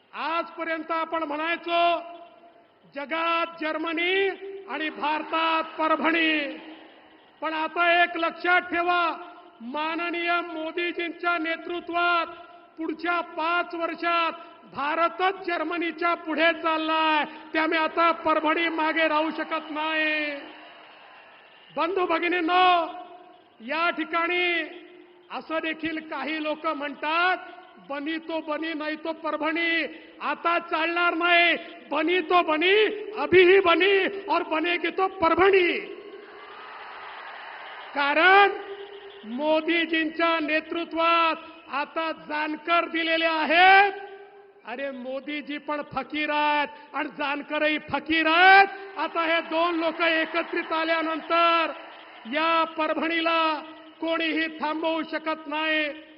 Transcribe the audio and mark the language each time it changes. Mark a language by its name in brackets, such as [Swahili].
[Marathi] आजपर्यंत आपण म्हणायचो जगात जर्मनी आणि भारतात परभणी, पण आता एक लक्षात ठेवा, माननीय मोदीजींच्या नेतृत्वात पुढच्या 5 वर्षात भारतच जर्मनीच्या पुढे चाललाय। त्यामुळे आता परभणी मागे राहू शकत नाही। बंधू भगिनींनो, या ठिकाणी असं देखील काही लोक म्हणतात बनी तो बनी नाही तो परभणी आता चालणार नाही. [Hindi] बनी तो बनी, अभी ही बनी और बनेगी तो परभणी. [Marathi] कारण मोदीजींच्या नेतृत्वात आता जानकर दिलेले आहेत. अरे मोदीजी पण फकीर आहेत आणि जानकरही फकीर आहेत. आता हे दोन लोक एकत्रित आल्यानंतर या परभणीला कोणीही थांबवू शकत नाही.